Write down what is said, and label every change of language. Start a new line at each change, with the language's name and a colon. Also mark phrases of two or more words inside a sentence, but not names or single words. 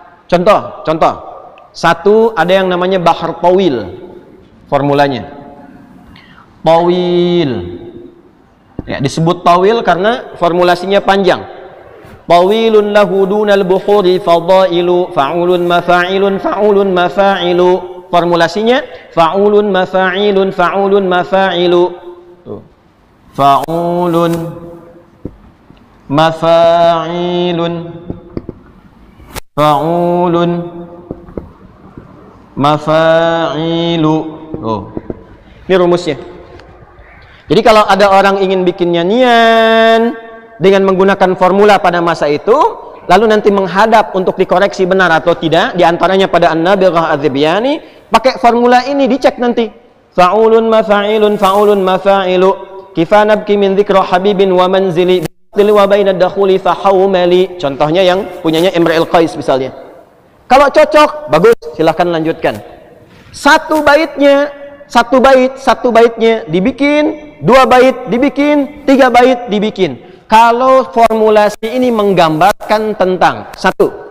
Indonesian: Contoh. Satu, ada yang namanya bahar tawil. Formulanya. Tawil. Ya, disebut tawil karena formulasinya panjang.
Arabic: طويل له دون البحور فضائل فعولن مفاعيلن فعولن مفاعل.
Indonesian: Formulasinya
Arabic: فعولن مفاعيلن فعولن مفاعل. فعولن مفاعيلن فعولن مفاعل.
Indonesian: Ini rumusnya. Jadi kalau ada orang ingin bikin nyanyian dengan menggunakan formula pada masa itu, lalu nanti menghadap untuk dikoreksi benar atau tidak, diantaranya pada An-Nabighah Az-Zibyani, pakai formula ini dicek nanti.
Arabic: فعولن مفاعيلن فعولن مفاعل قفا نبك من ذكرى حبيب ومنزل وبين الدخول فحومل.
Indonesian: Contohnya yang punyanya Imrul Qais misalnya. Kalau cocok, bagus, silahkan lanjutkan. Satu baitnya dibikin, 2 bait dibikin, 3 bait dibikin. Kalau formulasi ini menggambarkan tentang 1.